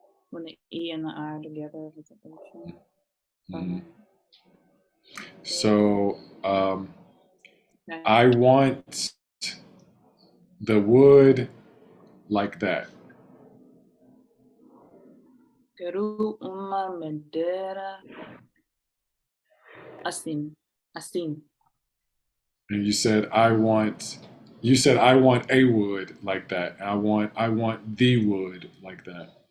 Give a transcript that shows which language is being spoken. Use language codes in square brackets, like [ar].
[en] When the E and the I are together. Is it waitress? Mhm. So Okay. I want the wood like that. [pt] Quero uma madeira assim. Assim. [en] And you said I want a wood like that. I want the wood like that.